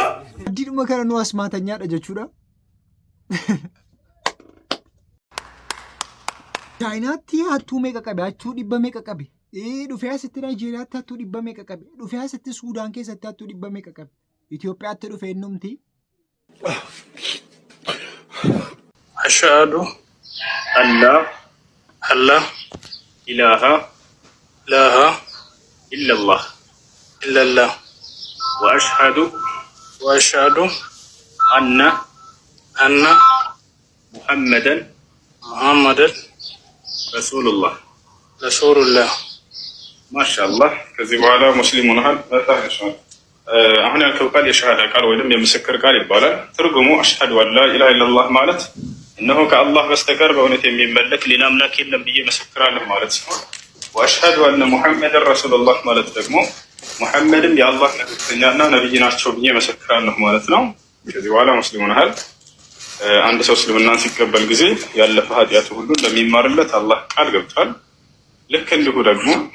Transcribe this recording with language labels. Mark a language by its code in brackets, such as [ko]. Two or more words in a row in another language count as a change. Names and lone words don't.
[om] Diidhuma kana nu asmaatanyaadha jechuudha. Chaayinaatti hattuu meeqa qabe? Hattuu 100 meeqa qabe? Dhufee asitti Naayijeeriyaatti hattuu 100 meeqa qabe? Dhufee asitti Suudaan keessatti hattuu 100 meeqa qabe? Itoophiyaatti dhufee innumti. [ar] أشهد أن لا إله إلا الله وأشهد أن محمدا رسول الله. [am] ማሻአላህ ከዚህ በኋላ ሙስሊም ሆነሃል። በጣም ይሻላል። አሁን ያልከው ቃል የሸሃዳ ቃል ወይም የምስክር ቃል ይባላል። ትርጉሙ [ar] أشهد أن لا إله إلا الله [am] ማለት እነሆ ከአላህ በስተቀር በእውነት የሚመለክ ሌላ አምላክ የለም ብዬ መሰክራለሁ ማለት ሲሆን [ar] وأشهد أن محمدا رسول الله [am] ማለት ደግሞ ሙሐመድም የአላህ መልእክተኛና ነብይ ናቸው ብዬ መሰክራለሁ ማለት ነው። ከዚህ በኋላ ሙስሊም ሆነሃል። አንድ ሰው እስልምናን ሲቀበል ጊዜ ያለፈ ኃጢአቱ ሁሉ እንደሚማርለት አላህ ቃል ገብቷል። ልክ እንዲሁ ደግሞ